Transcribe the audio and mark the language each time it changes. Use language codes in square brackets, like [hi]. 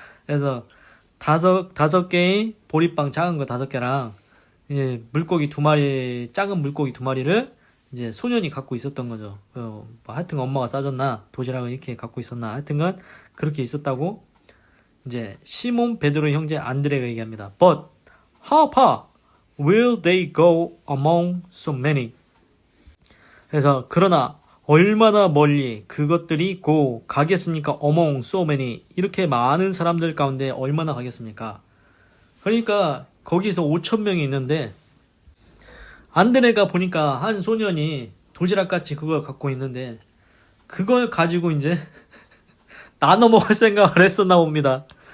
[ko] 그래서 다섯 개의 보리빵 작은 거 5개랑 물고기 2마리 작은 물고기 2마리를 이제 소년이 갖고 있었던 거죠. 뭐 하여튼 엄마가 싸줬나 도시락을 이렇게 갖고 있었나 하여튼간 그렇게 있었다고 이제 시몬 베드로의 형제 안드레가 얘기합니다. [en] But how far will they go among so many? [ko] 그래서 그러나 얼마나 멀리 그것들이 가겠습니까? [en] among so many [ko] 이렇게 많은 사람들 가운데 얼마나 가겠습니까? 그러니까 거기서 5,000명이 있는데 안드레가 보니까 한 소년이 도시락같이 그걸 갖고 있는데 그걸 가지고 이제 나눠 먹을 생각을 했었나 봅니다.